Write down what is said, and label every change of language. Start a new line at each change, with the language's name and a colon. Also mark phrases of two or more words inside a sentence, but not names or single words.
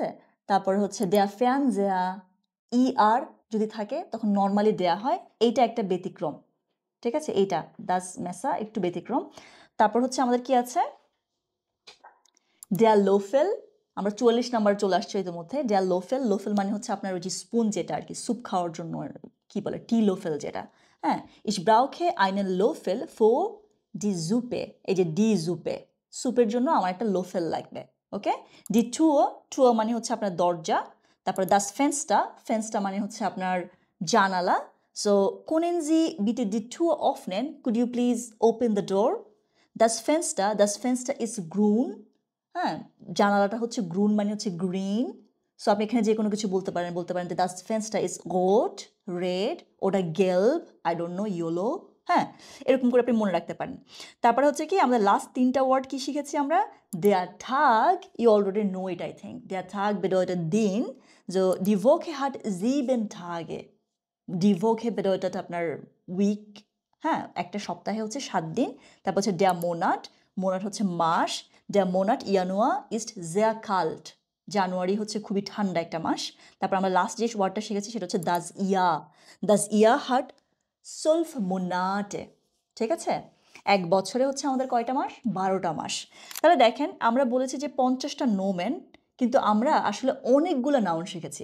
Bangla: তারপর হচ্ছে
German: der Fernseher,
Bangla: ই আর যদি থাকে তখন নর্মালি দেয়া হয়, এইটা একটা ব্যতিক্রম। ঠিক আছে? এইটা
German: das Messer
Bangla: একটু ব্যতিক্রম। তারপর হচ্ছে আমাদের কি আছে?
German: der Löffel,
Bangla: আমরা 44 নাম্বার চলে আসছে ইতিমধ্যে।
German: der Löffel,
Bangla: লোফেল মানে হচ্ছে আপনার ওই যে স্পুন যেটা আর কি স্যুপ খাওয়ার জন্য, কি বলে টি লোফেল যেটা। হ্যাঁ,
German: ich brauche einen Löffel für die Suppe,
Bangla: এই যে
German: die Suppe,
Bangla: স্যুপের জন্য আমার একটা লোফেল লাগবে। ওকে?
German: die Tür
Bangla: মানে হচ্ছে আপনার দরজা। তারপর
German: das Fenster,
Bangla: ফেন্সটা মানে হচ্ছে আপনার জানালা।
German: সো können Sie bitte die Tür öffnen,
English: could you please open the door?
German: Das Fenster ist grün,
Bangla: হ্যাঁ, জানালাটা হচ্ছে গ্রুন মানে হচ্ছে গ্রিন। সো আপনি এখানে যে কোনো কিছু বলতে পারেন যে
German: das Fenster ist rot,
English: red,
German: oder gelb,
English: I don't know, yellow.
Bangla: হ্যাঁ, এরকম করে আপনি মনে রাখতে পারেন। তারপরে হচ্ছে কি আমরা লাস্ট 3টা ওয়ার্ড কি শিখেছি আমরা?
German: der Tag,
English: you already know it I think,
German: der Tag bedeutet দিন, so die Woche hat 7 Tage, die Woche bedeutet
Bangla: আপনার উইক, হ্যাঁ, একটা সপ্তাহে হচ্ছে 7 দিন।
German: তারপর হচ্ছে der Monat,
Bangla: হচ্ছে মাস,
German: der Monat Januar ist sehr kalt,
Bangla: জানুয়ারি হচ্ছে খুবই ঠান্ডা একটা মাস। তারপর আমরা লাস্ট যে ওয়ার্ডটা শিখেছি সেটা হচ্ছে
German: das Jahr hat zwölf Monate.
Bangla: ঠিক আছে? এক বছরে হচ্ছে আমাদের কয়টা মাস? 12টা মাস। তাহলে দেখেন আমরা বলেছি যে 50টা নোমেন, কিন্তু আমরা আসলে অনেকগুলো নাউন শিখেছি।